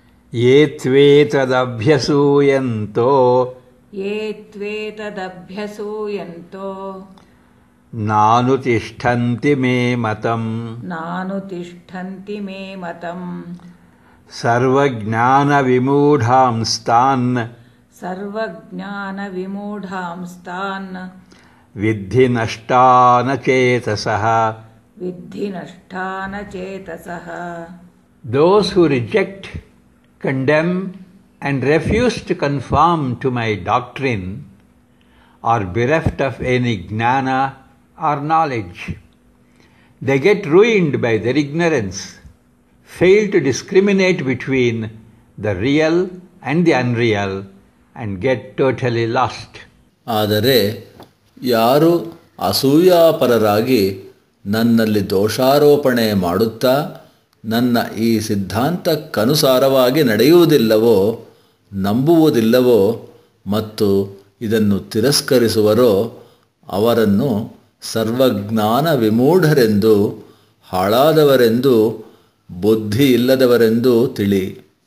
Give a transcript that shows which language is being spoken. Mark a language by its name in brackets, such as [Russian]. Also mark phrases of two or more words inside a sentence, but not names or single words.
[Sanskrit] ಯೇ ತ್ವೇತದಭ್ಯಸೂಯಂತೋ ನಾನುತಿಷ್ಠಂತಿ ಮೇ ಮತಂ ಸರ್ವಜ್ಞಾನವಿಮೂಢಾಂಸ್ತಾನ್ ವಿದ್ಧಿ ನಷ್ಟಾನ ಚೇತಸಃ. [English] Those who reject, condemn and refuse to conform to my doctrine are bereft of any gnana or knowledge. They get ruined by their ignorance, fail to discriminate between the real and the unreal, and get totally lost. [Kannada] ಆದರೆ ಯಾರು ಅಸೂಯಾಪರರಾಗಿ ನನ್ನಲ್ಲಿ ದೋಷಾರೋಪಣೆ ಮಾಡುತ್ತಾ ನನ್ನ ಈ ಸಿದ್ಧಾಂತಕ್ಕನುಸಾರವಾಗಿ ನಡೆಯುವುದಿಲ್ಲವೋ, ನಂಬುವುದಿಲ್ಲವೋ ಮತ್ತು ಇದನ್ನು ತಿರಸ್ಕರಿಸುವರೋ ಅವರನ್ನು ಸರ್ವಜ್ಞಾನ ವಿಮೂಢರೆಂದು, ಹಾಳಾದವರೆಂದು, ಬುದ್ಧಿ ಇಲ್ಲದವರೆಂದು ತಿಳಿ.